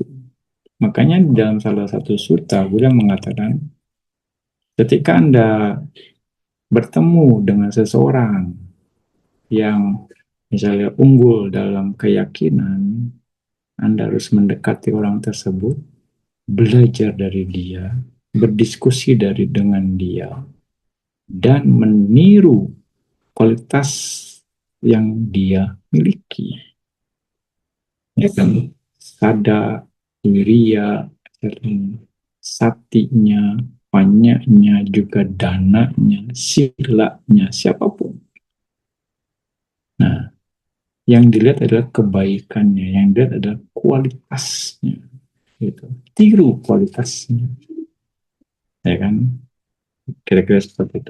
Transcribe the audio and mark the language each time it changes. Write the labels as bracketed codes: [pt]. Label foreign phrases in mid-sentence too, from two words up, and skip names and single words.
[id] Makanya di dalam salah satu sutta, Buddha mengatakan, ketika Anda bertemu dengan seseorang yang misalnya unggul dalam keyakinan, Anda harus mendekati orang tersebut, belajar dari dia, berdiskusi dengan dia, dan meniru kualitas yang dia miliki. Ya kan? Sada, wiria, satinya, panyanya, juga dananya, silanya, siapapun. Nah, yang dilihat adalah kebaikannya, yang dilihat adalah kualitasnya. Gitu. Tiru kualitasnya, ya kan? Kira-kira seperti itu.